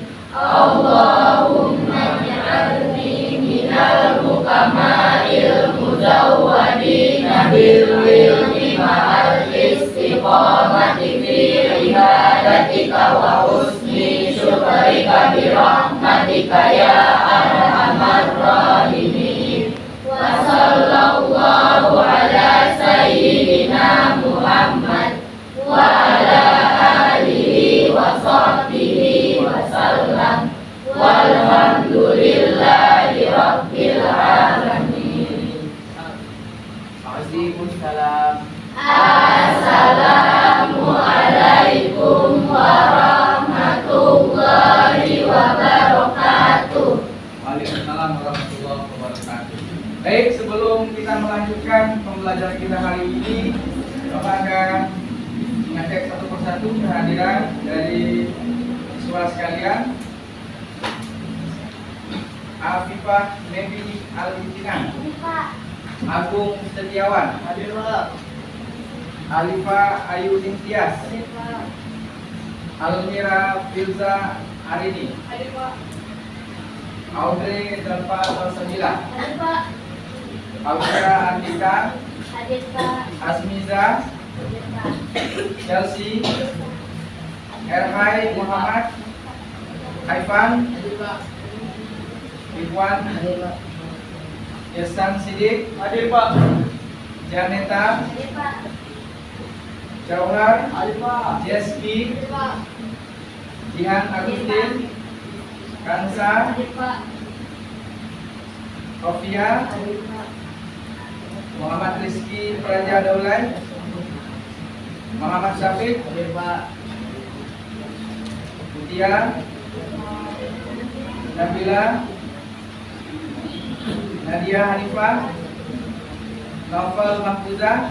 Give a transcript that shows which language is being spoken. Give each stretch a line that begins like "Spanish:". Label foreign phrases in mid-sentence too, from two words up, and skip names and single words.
Arabic: اللهم اجعلني من المكملين المزودين بالعلم مع الاستقامة في عبادتك وحسن شكرك برحمتك يا أرحم الراحمين. وصلى الله على سيدنا محمد وعلى آله وصحبه وسلم. والحمد لله رب العالمين. Waalaikumsalam. السلام عليكم ورحمة الله وبركاته. وعليكم السلام ورحمة الله وبركاته.
Indonesian: Baik, sebelum kita melanjutkan pembelajaran kita hari ini, Bapak akan mengecek satu persatu kehadiran dari siswa sekalian. Afifah Nebi Al-Intinan, Agung Setiawan, Hadir Pak. Alifa Ayu Imtiaz, Hadir Pak. Almira Firza Arini, Hadir Pak. Audrey Delpa Salsabila, Hadir Pak. Audra Andika, Hadir Pak. Asmiza, Hadir Pak. Chelsea, Erhai Muhammad, Haifan, Hadir Pak. Ikhwan, Hadir Pak. Irsan Sidik, Hadir Pak. Janeta, Hadir Pak. Jauhar, Hadir Pak. Jeski, Hadir Pak. Jihan Agustin, Kansa, Hadir Pak. Sofia, Hadir Pak. Muhammad Rizky Praja Daulay, Muhammad Syafiq, Hadir Pak. Mutia, Nabila, Nadia Hanifah, Novel Mahfuzah.